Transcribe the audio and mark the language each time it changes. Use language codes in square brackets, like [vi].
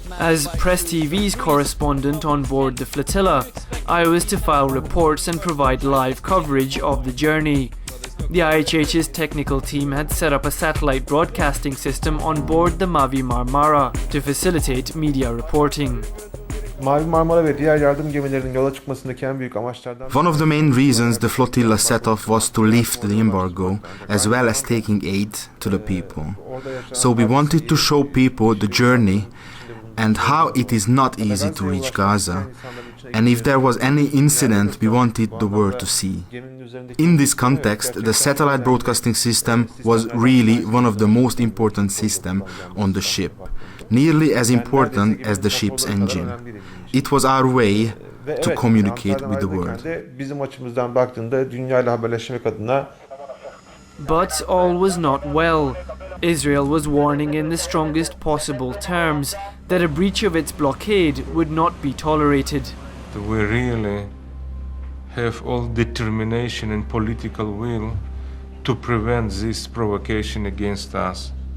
[en] As Press TV's correspondent on board the flotilla, I was to file reports and provide live coverage of the journey. The IHH's technical team had set up a satellite broadcasting system on board the Mavi Marmara to facilitate media reporting. [tr] Mavi Marmara ve diğer yardım gemilerinin yola çıkmasındaki en büyük amaçlardan [en] One of the main reasons the flotilla set off was to lift the embargo, as well as taking aid to the people. So we wanted to show people the journey and how it is not easy to reach Gaza, and if there was any incident we wanted the world to see. In this context, the satellite broadcasting system was really one of the most important systems on the ship, nearly as important as the ship's engine. It was our way to communicate with the world. [tr] Bizim açımızdan baktığında dünyayla haberleşmek adına. [en] But all was not well. Israel was warning in the strongest possible terms that a breach of its blockade would not be tolerated. We really have all determination and political will to prevent this provocation against us.